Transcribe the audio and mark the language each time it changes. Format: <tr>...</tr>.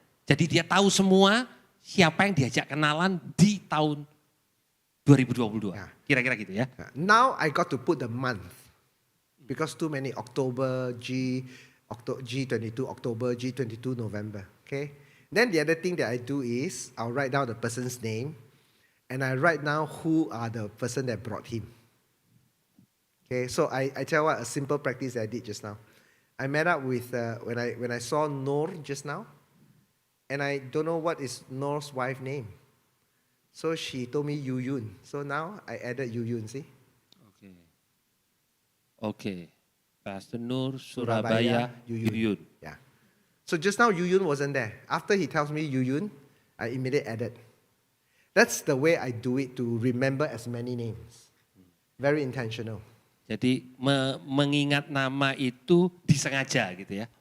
<id>Jadi dia tahu semua siapa yang diajak kenalan di tahun 2022. Ya. Kira-kira gitu ya.</id> <en>Now I got to put the month because too many October G22 October G22 November. Okay. Then the other thing that I do is I'll write down the person's name, and I write down who are the person that brought him. Okay. So I tell you what, a simple practice that I did just now. I met up with when I saw Noor just now, and I don't know what is Noor's wife's name. So she told me Yu Yun. So now I added Yu Yun, see?</en> <id>Oke. Pastor Nur, Surabaya, Yuyun.</id> <en>Yeah. So just now Yu Yun wasn't there. After he tells me Yu Yun, I immediately added. That's the way I do it to remember as many names. Very intentional.</en> <id>Jadi mengingat nama itu disengaja gitu ya.</id>